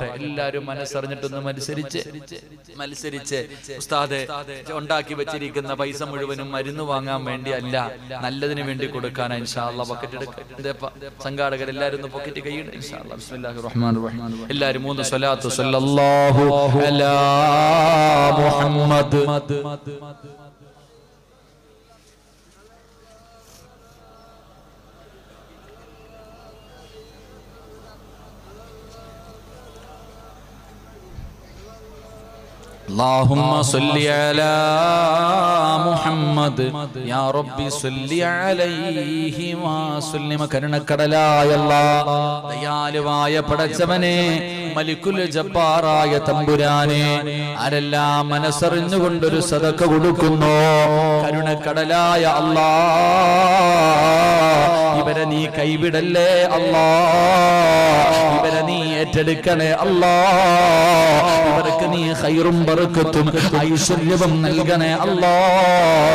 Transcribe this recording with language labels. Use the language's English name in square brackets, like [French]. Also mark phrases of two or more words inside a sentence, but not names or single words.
[Malayalam] എല്ലാവരും മനസ്സറിഞ്ഞിട്ടൊന്ന് മത്സരിച്ച് ഉസ്താദെ ഉണ്ടാക്കി വെച്ചിരിക്കുന്ന പൈസ മുഴുവനും മരുന്ന് വാങ്ങാൻ വേണ്ടി അല്ല, നല്ലതിന് വേണ്ടി കൊടുക്കാനാ. [Arabic] إن شاء الله [Malayalam] പോക്കറ്റ് എടുക്കുക. സംഘാടകർ എല്ലാവരും ഒന്ന് പോക്കറ്റ് കൈയിടും [Arabic] إن شاء الله. بسم الله الرحمن الرحيم. എല്ലാവരും 3 സ്വലാത്ത് صلى الله على محمد. اللهم صل على محمد يا ربي صل عليه وسلم. [Malayalam] കരുണക്കടലായ അല്ലാഹ്, ദയാലുവായ പടച്ചവനെ, മലിക്കുൽ ജബ്ബാറായ തമ്പുരാനെ, ആരെല്ലാം മനസ്സറിഞ്ഞുകൊണ്ടൊരു സദഖ കൊടുക്കുന്നു, കരുണക്കടലായ അല്ലാഹ്, ഇവരെ നീ കൈവിടല്ലേ അല്ലാഹ്, ഇവരെ നീ ഏറ്റെടുക്കണേ അല്ലാഹ്, ഇവർക്ക് നീ ഖൈറും ബറക്കത്തും ഐശ്വര്യവും നൽകണേ അല്ലാഹ്.